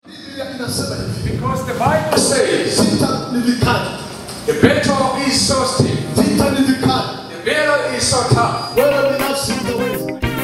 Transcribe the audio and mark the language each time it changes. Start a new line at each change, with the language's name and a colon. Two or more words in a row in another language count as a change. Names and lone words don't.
Swahili: Biblia inasema hivi.
English: Because the Bible says,
Swahili: Vita ni vikali.
English: "The battle is so stiff.
Swahili: Vita ni vikali.
English: The battle is so tough."
Swahili: Wewe binafsi hutaweza.